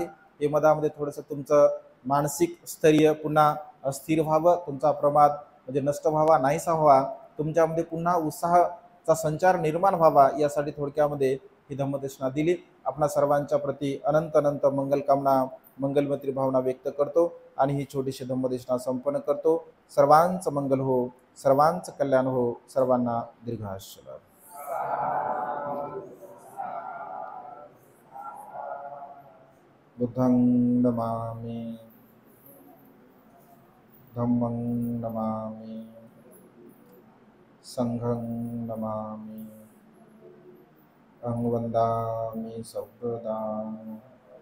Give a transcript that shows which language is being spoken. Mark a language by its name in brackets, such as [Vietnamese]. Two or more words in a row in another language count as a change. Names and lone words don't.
[Marathi] हे मधामध्ये थोडंसं तुमचं मानसिक स्थैर्य पुन्हा स्थिर व्हावं, तुमचा प्रमाद म्हणजे नष्ट व्हावा, नाहीसा व्हावा, तुमच्यामध्ये पुन्हा उत्साहाचा संचार निर्माण व्हावा, यासाठी थोडक्यामध्ये ही धम्मदेशना दिली. आपणा सर्वांच्या प्रती अनंत अनंत मंगलकामना, मंगलमैत्री भावना व्यक्त करतो आणि ही छोटीशी धम्मदेशना संपन्न करतो. सर्वांचं मंगल हो, सर्वांचं कल्याण हो, सर्वांना दीर्घायुष्य लाभो. [Pali] बुद्धं नमामि, धम्मं नमामि, संघं नमामि, अहं वन्दामि सर्वदा.